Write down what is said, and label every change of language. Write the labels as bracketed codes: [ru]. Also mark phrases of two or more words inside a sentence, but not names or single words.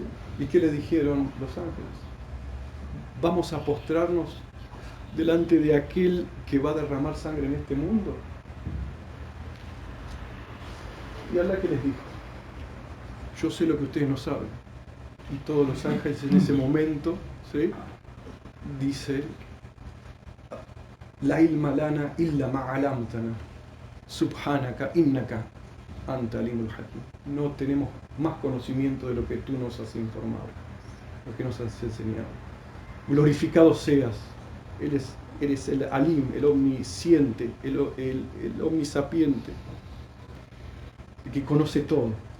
[es] ¿Y qué le dijeron los ángeles? ¿Vamos a postrarnos delante de aquel que va a derramar sangre en este mundo? ¿Y Allah qué les dijo? Yo sé lo que ustedes no saben. Y todos los ángeles en ese momento, ¿sí?, dicen: [ar] لا علم لنا إلا ما علمتنا سبحانك إنك أنت العليم الحكيم. [es] No tenemos más conocimiento de lo que tú nos has informado, lo que nos has enseñado. Glorificado seas, eres el alim, el omnisciente, el omnisapiente, el que conoce todo.